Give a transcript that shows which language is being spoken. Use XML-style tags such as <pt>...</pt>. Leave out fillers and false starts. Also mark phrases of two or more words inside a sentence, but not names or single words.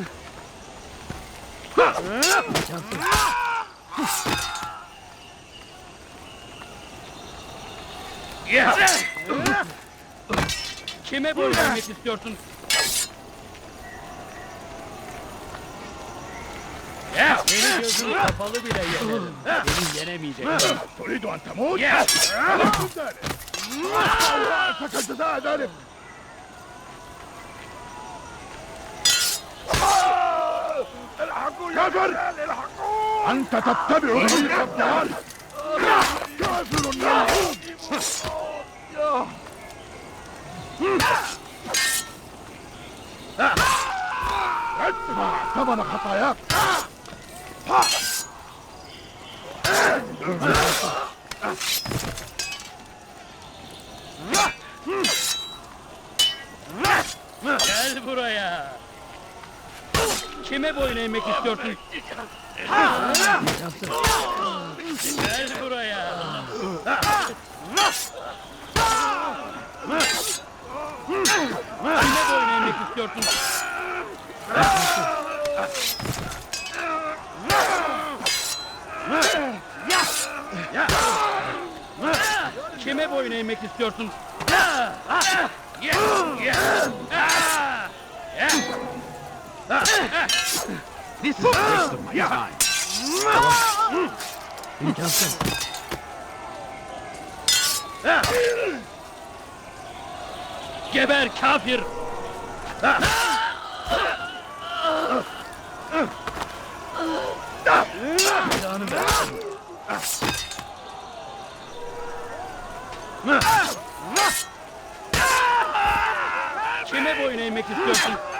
<tr>Kime boyun eğmek istiyorsun? Senin gözün kapalı bile yenerim. Beni yenemeyeceksin.</tr> <ar>تريد أن تموت؟ ذلك كافر! أنت تتبع طريق الضلال! كافر يلعون! ادفع ثمن خطاياك!</ar> <tr>Gel buraya. Kime boyun eğmek istiyorsun? Gel buraya. Kime boyun eğmek istiyorsun? Kime boyun eğmek istiyorsun?</tr> <en>This is a waste of my time.</en> <tr>Geber kafir! Silahını ver. Kime boyun eğmek istiyorsun?</tr>